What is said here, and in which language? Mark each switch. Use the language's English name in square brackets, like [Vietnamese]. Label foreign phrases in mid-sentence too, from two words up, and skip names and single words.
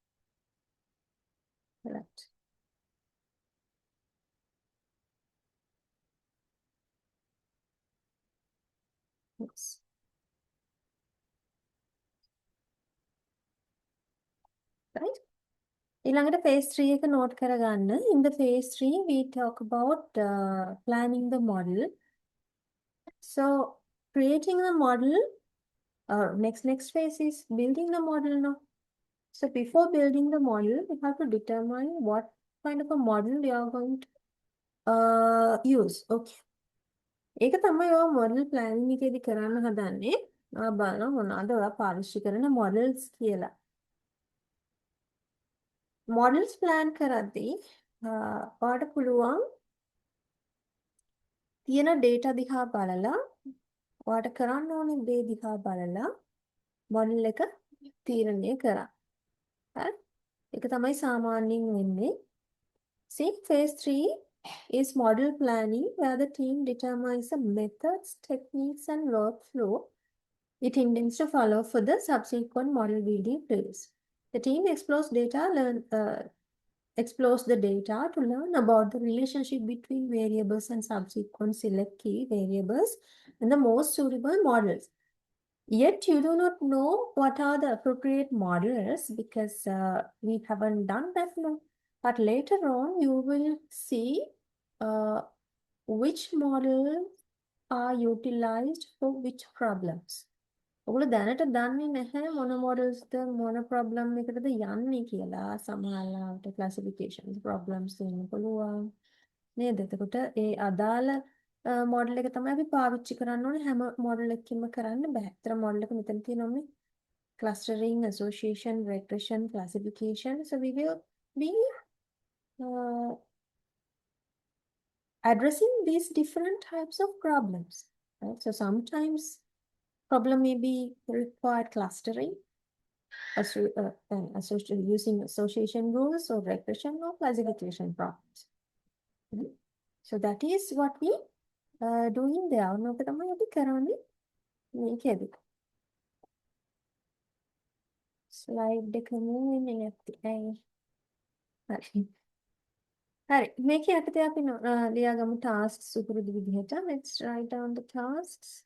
[English] Right. Yes. Right. [Sinhala] ඊළඟට phase 3 එක note කරගන්න. [English] In the phase 3 we talk about planning the model. So creating the model, next phase is building the model now. So before building the model, we have to determine what kind of a model we are going to use. [Sinhala] Okay. ඒක තමයි ඔය [English] model planning [Sinhala] එකේදී කරන්න හදන්නේ. බලන්න මොනවාද ඔයා පාවිච්චි කරන models කියලා. [English] Models plan [Sinhala] කරද්දී ඔයාට පුළුවන් තියෙන data දිහා බලලා ඔයාට කරන්න ඕනේ දේ දිහා බලලා model එක තීරණය කරන්න. හරි? ඒක තමයි සාමාන්‍යයෙන් වෙන්නේ. [English] See, phase 3 is model planning where the team determines the methods, techniques, and workflow it intends to follow for the subsequent model building phase. The team explores the data to learn about the relationship between variables and subsequent select key variables and the most suitable models. Yet you do not know what are the appropriate models because we haven't done that now. But later on, you will see which models are utilized for which problems. [Sinhala] ඔගොල්ලෝ දැනට දන්නේ නැහැ මොන modelsද මොන problem එකටද යන්නේ කියලා සමහරවිට [English] classifications problems [Sinhala] වෙන්න පුළුවන් නේද? එතකොට ඒ අදාළ model එක තමයි අපි පාවිච්චි කරන්න ඕනේ හැම model එකකින්ම කරන්න බෑ. ඒතර model එක මෙතන තියෙනවා [English] clustering, association, regression, classification. So we will be addressing these different types of problems. Right? So sometimes problem may be required clustering, using association rules or regression or classification problems. So that is what we do in there. [Sinhala] මොක තමයි අපි කරන්නේ මේකේදී. ස්ලයිඩ් එක move වෙන්නේ නැත්තේ ඇයි? හරි. හරි. මේකේ යටතේ අපි ලියාගමු tasks සුපුරුදු විදිහට. [English] Let's write down the tasks.